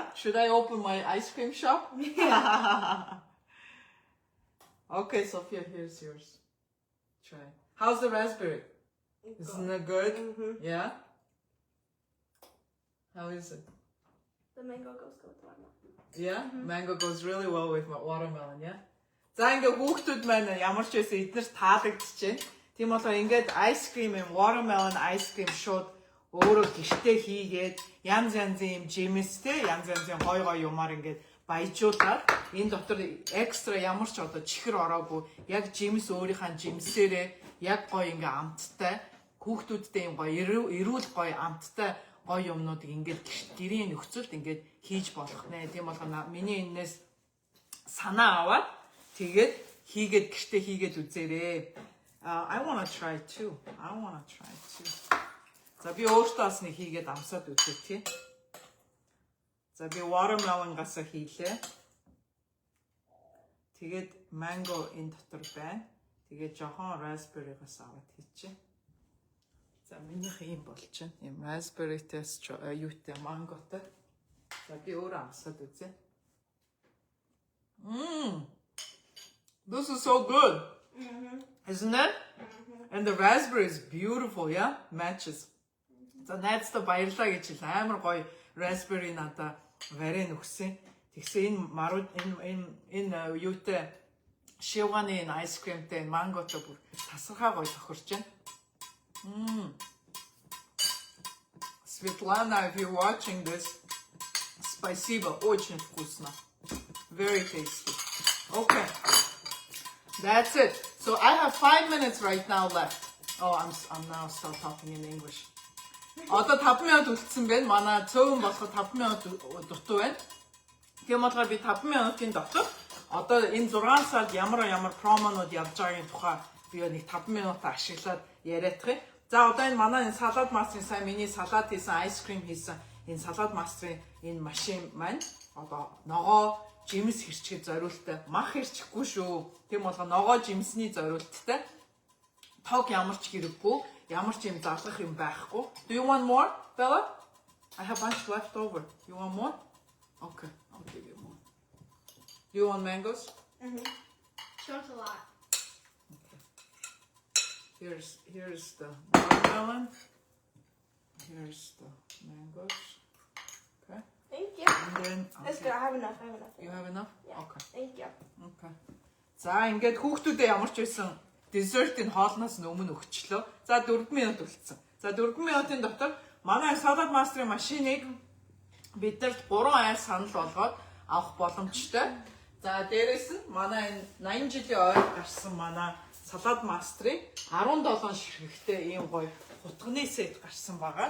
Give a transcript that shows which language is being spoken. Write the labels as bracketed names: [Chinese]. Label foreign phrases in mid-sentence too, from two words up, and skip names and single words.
[English] Should I open my ice cream shop? Okay, Sophia, here's yours. Try. How's the raspberry? Isn't it good? Mm-hmm. Yeah? How is it? The mango goes good with watermelon. Yeah? Mango goes really well with my watermelon, yeah? [Mongolian] За ингээ хүүхдүүд маань ямар ч байсан эднэрт таалагдчихэв. Тийм болохоор ингээд [English] ice cream [Mongolian] юм [English] watermelon ice cream [Mongolian] шууд өөрөө гэртээ хийгээд янз янзын юм жимстэй янз янзын гой гой юмар ингээд баяжуулаад энэ дотор экстра ямар ч одоо чихэр ороогүй яг жимс өөрийнхөө жимсээрээ яг гой ингээ амттай хүүхдүүдтэй юм гой эрүүл гой амттай гой юмнуудыг ингээд гэрийн нөхцөлд ингээд хийж болох нэ. Тийм болохоор миний энэс санаа аваад тэгээд хийгээд гэртээ хийгээд үзээрэй. [English] I want to try too. [Mongolian] За би өөртөө бас нэг хийгээд амсаад үзье тий. За би watermelon-гаас хийлээ. Тэгээд mango энэ дотор байна. Тэгээд жоохон raspberry-гаас аваад хийчихье. За минийх юм болж байна. Ийм raspberry-тэс юутай mango-тай. За би өөрөө амсаад үзье. [English] This is so good. Isn't it? And the raspberry is beautiful, yeah? Matches. [Mongolian] За найздаа баярлаа гэж хэл амар гоё raspberry надаа варен өгсөн. Тэгсэн энэ марууд энэ юутай шивганы энэ [English] ice creamтэй [Mongolian] манготой бүр тасархаа гоё тохирч байна. [English] Svetlana, if you're watching this, [Russian] спасибо, очень вкусно. [English] Very tasty. Okay, that's it. So I have 5 minutes right now left. Oh, I'm now still talking in English. [Mongolian] Одоо 5 минут үлдсэн байна. Манай цөөн болоход 5 минут дутуу байна. Тийм болохоор би 5 минутын дотор одоо энэ 6 сард ямар промонууд явж байгаагийн тухай би нэг 5 минут ашиглаад яриадах юм. За одоо энэ манай энэ салаад мастрын сайн миний салаад хийсэн [English] ice cream [Mongolian] хийсэн энэ салаад мастрын энэ машин маань одоо ногоо жимс хэрчгээд зориулттай мах хэрчихгүй шүү. Тийм болгоо ногоо жимсний зориулттай тог ямар ч хэрэггүй ямар ч юм залгах юм байхгүй. [English] Do you want more, Bella? I have bunch left over. You want more? Okay, I'll give you more. Do you want mangoes? Don't a lot. Here's the watermelon. Here's the mangoes. Okay. Thank you. And then It's good. I have enough. You have enough? Yeah. Okay. Thank you. Okay. [Mongolian] За ингээд хүүхдүүдэд ямар ч байсан десертийн хоолноос өмнө өгчлөө. За 4 минут үлдсэн. За 4 минутын дотор манай салаад мастрын машиныг биднэрт 3 айл санал болгоод авах боломжтой. За дээрэс нь манай энэ 80 жилийн ойд гарсан манай салаад мастрын 17 ширхэгтэй ийм гоё хутганы сет гарсан байгаа.